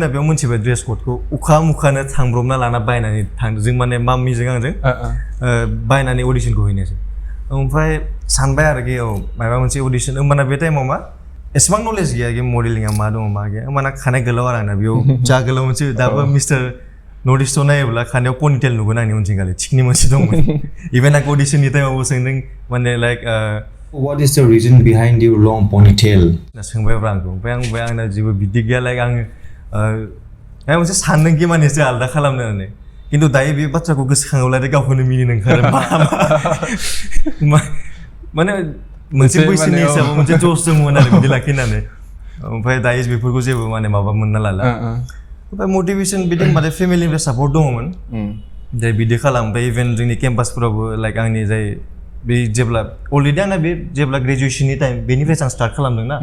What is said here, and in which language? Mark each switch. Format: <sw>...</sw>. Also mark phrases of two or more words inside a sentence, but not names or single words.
<brx>बेयाव मोनथिबाय ड्रेस क'डखौ मुखानो थांब्रबना लाना बायनानै थांदों जों माने माम्मिजों आंजों बायनानै अडिसनखौ हैनोसै ओमफ्राय सानबाय आरोखि माबा मोनसे अडिसन होमबाना बे टाइमाव मा एसेबां नलेज गैया कि मडेलिंआ मा दङ मा गैया होमबाना खानाय गोलाव आरो आंना बेयाव जा गोलाव मोनसे दाबो मिस्टार नर्थ इस्टआव नायोब्ला खानायाव पनिटेल नुगोन आंनि उनथिंगालि थिकनि मोनसे दंमोन इभेन आंखौ अडिसननि टाइमावबो सोंदों माने लाइक</brx> <en>What is the reason behind your long ponytail?</en> <brx>सोंबायब्रा आंखौ ओमफ्राय आं बुंबाय आंना जेबो बिदि गैया लाइक आङो माबा मोनसे सानदों कि माने एसे आलादा खालामनो होननानै खिन्थु दायो बे बाथ्राखौ गोसोखाङोब्ला गावखौनो मिनिनो ओंखारो माने मोनसे बैसोनि हिसाबाव मोनसे जस दंमोन आरो बिदि लाखिनानै ओमफ्राय दायो बेफोरखौ जेबो माने माबा मोनना लाला ओमफ्राय मटिभेसन बिदि माने फेमिलिनिफ्राय सापर्ट दङमोन जे बिदि खालाम ओमफ्राय इभेन जोंनि केम्पासफोरावबो लाइक आंनि जाय बे जेब्ला अलरेडि आंना बे जेब्ला ग्रेजुवेसननि टाइम बेनिफ्रायसो आं स्टार्ट खालामदों ना</brx>